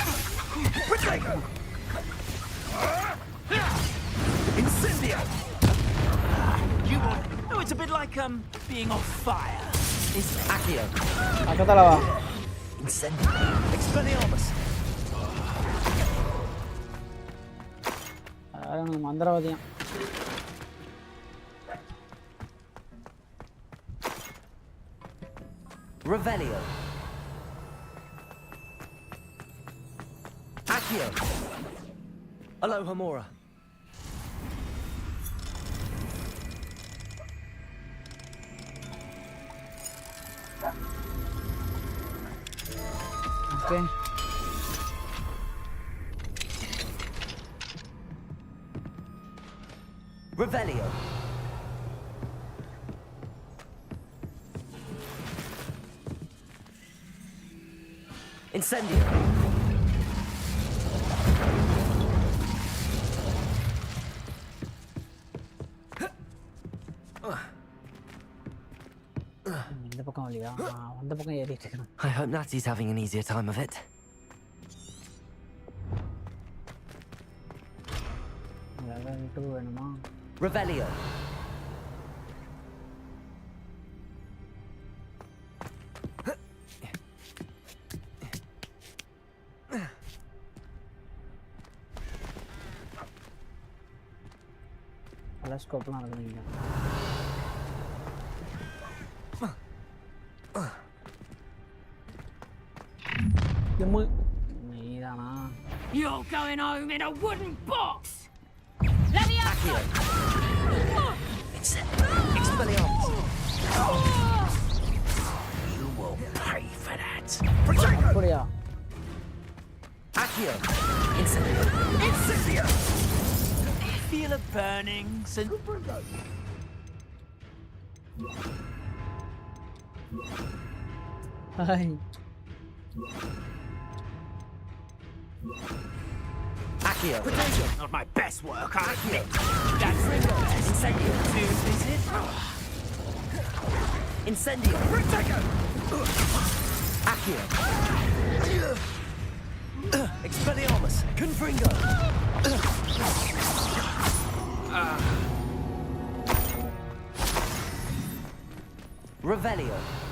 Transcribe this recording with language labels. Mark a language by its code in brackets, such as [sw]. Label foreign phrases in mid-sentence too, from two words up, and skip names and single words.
[en] Incendio! You want... No, it's a bit like, being on fire. It's Accio. [ta] பக்கத்துல வா. [en] Incendio. Expelliarmus. [ta] எனக்கு மந்திரவாதியம். [en] Revelio. Accio. Alohomora. Okay. Revelio. Incendio. [ta] இந்த பக்கம் வழியா? அந்த பக்கம் ஏறிட்டு இருக்கேன். [en] I hope Natty's having an easier time of it. [ta] level 2 வேணுமா? [en] Revelio. [ta] டெலஸ்கோப்லாம் இருக்குங்க. நீதானா? [en] You're going home in a wooden box! Accio. Expelliarmus. You will pay for that. [ta] அப்படியா? [en] Accio. Incendio. Incendio! Feel a burning Hi. Accio. Potato! Not my best work, I admit. That's Incendio. Is it? Incendio. Potato! Accio. Expelliarmus. Confringo. Revelio.